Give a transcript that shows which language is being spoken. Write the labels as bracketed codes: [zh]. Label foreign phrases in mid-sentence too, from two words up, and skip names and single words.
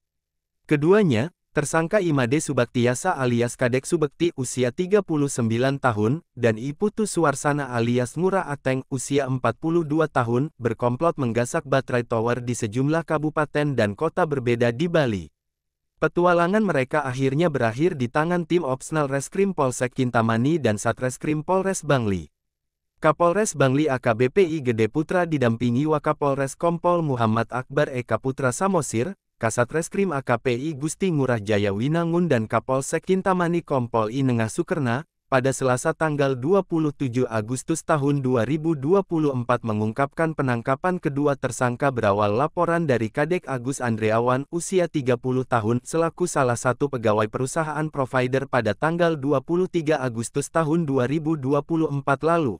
[id] Keduanya, tersangka Imade Subaktiasa alias Kadek Subekti usia 39 tahun, dan Iputu Suwarsana alias Ngurah Ateng usia 42 tahun, berkomplot menggasak baterai tower di sejumlah kabupaten dan kota berbeda di Bali. Petualangan mereka akhirnya berakhir di tangan tim Opsnal Reskrim Polsek Kintamani dan Satreskrim Polres Bangli. Kapolres Bangli AKBP I Gede Putra didampingi Wakapolres Kompol Muhammad Akbar Eka Putra Samosir, Kasatreskrim AKPI Gusti Ngurah Jaya Winangun dan Kapolsek Kintamani Kompol I Nengah Sukerna, pada Selasa tanggal 27 Agustus tahun 2024 mengungkapkan penangkapan kedua tersangka berawal laporan dari Kadek Agus Andreawan usia 30 tahun selaku salah satu pegawai perusahaan provider pada tanggal 23 Agustus tahun 2024 lalu.